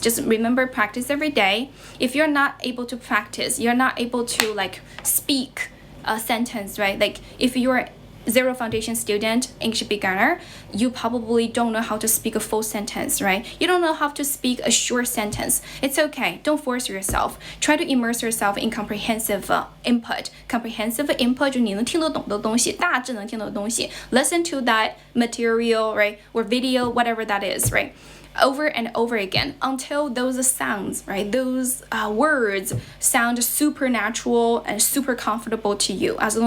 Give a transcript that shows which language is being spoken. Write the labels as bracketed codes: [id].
[en] Just remember, practice every day. If you're not able to practice, you're not able to like speak a sentence, right? Like if you're zero foundation student, English beginner, you probably don't know how to speak a full sentence, right? You don't know how to speak a short sentence. It's okay. Don't force yourself. Try to immerse yourself in comprehensive input. [zh] Comprehensive input 就是你能听得懂的东西，大致能听懂的东西。 [en] Listen to that material, right? Or video, whatever that is, right? Over and over again until those sounds, right? Those words sound supernatural and super comfortable to you.